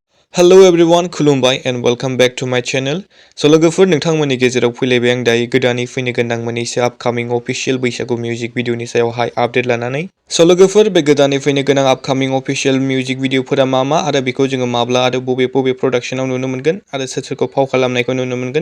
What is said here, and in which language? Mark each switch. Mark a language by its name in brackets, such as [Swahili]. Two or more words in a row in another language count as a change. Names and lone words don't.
[English] Hello everyone, खुलुमबाय and welcome back to my channel. [Bodo] So लोगोफोर नोंथांमोननि गेजेराव फैलायबाय आं दायो गोदानै फैनो गोनां मोननैसो [English] upcoming official [Bodo] बैसागु [English] music videoni [Bodo] सायावहाय आपडेट लानानै। So लोगोफोर बे गोदानै फैनो गोनां [English] upcoming official music videofora [Bodo] मा आरो बेखौ जोङो माब्ला आरो बबे प्रडाक्शनाव नुनो मोनगोन आरो सोरखौ फाव खालामनायखौ नुनो मोनगोन।